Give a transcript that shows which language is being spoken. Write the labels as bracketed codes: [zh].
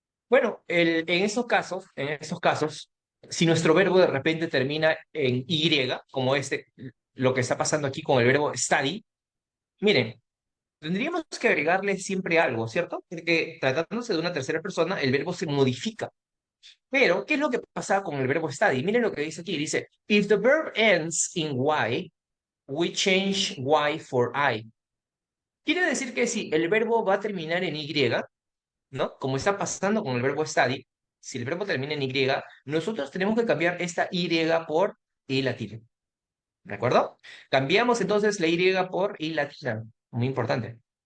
[es] Bueno, en esos casos, si nuestro verbo de repente termina en Y, como lo que está pasando aquí con el verbo study, miren, tendríamos que agregarle siempre algo, ¿cierto? Porque tratándose de una tercera persona, el verbo se modifica. Pero, ¿qué es lo que pasa con el verbo study? Miren lo que dice aquí. Dice, [en] if the verb ends in Y, we change Y for I. [es] Quiere decir que si el verbo va a terminar en Y, ¿no? Como está pasando con el verbo study, si el verbo termina en Y, nosotros tenemos que cambiar esta Y por I latina. ¿De acuerdo? Cambiamos entonces la Y por I latina. Muy importante.